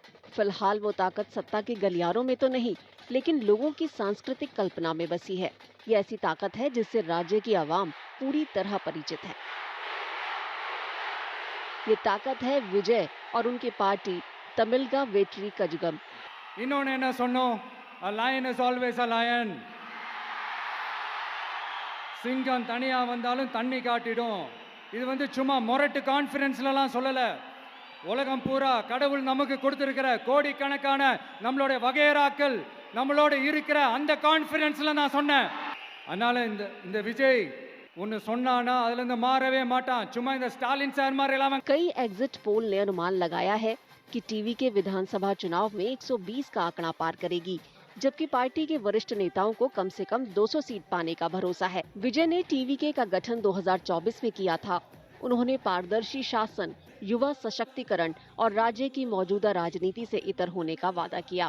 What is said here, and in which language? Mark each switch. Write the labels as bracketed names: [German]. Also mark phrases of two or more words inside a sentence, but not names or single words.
[Hindi] फिलहाल वो ताकत सत्ता के गलियारों में तो नहीं, लेकिन लोगों की सांस्कृतिक कल्पना में बसी है। ये ऐसी ताकत है जिससे राज्य की आवाम पूरी तरह परिचित है। ये ताकत है विजय और उनकी पार्टी तमिलगा वेट्री कजगम। [Tamil] இன்னொன்னு என்ன சொன்னோம், [English] a lion is always a lion. [Tamil] சிங்கம் தனியா வந்தாலும் தண்ணி காட்டிடும். இது சும்மா மொரட்டு கான்ஃபரன்ஸ்லலாம் சொல்லல. உலகம் பூரா கடவுள் நமக்கு கொடுத்திருக்கிற கோடிக்கணக்கான நம்மளுடைய வகையறாக்கள் நம்மளோட இருக்கிற அந்த கான்ஃபரன்ஸ்ல நான் சொன்னேன். அதனால இந்த விஜய் ஒன்னு சொன்னானா அதுல இருந்து மாறவே மாட்டான். சும்மா இந்த ஸ்டாலின் சார் மாதிரி எல்லாம். [Hindi] कई [English] exit poll [Hindi] ने अनुमान लगाया है कि टीवी के विधानसभा चुनाव में 120 का आंकड़ा पार करेगी, जबकि पार्टी के वरिष्ठ नेताओं को कम से कम 200 सीट पाने का भरोसा है। विजय ने टीवीके का गठन 2024 में किया था। उन्होंने पारदर्शी शासन, युवा सशक्तिकरण और राज्य की मौजूदा राजनीति से इतर होने का वादा किया।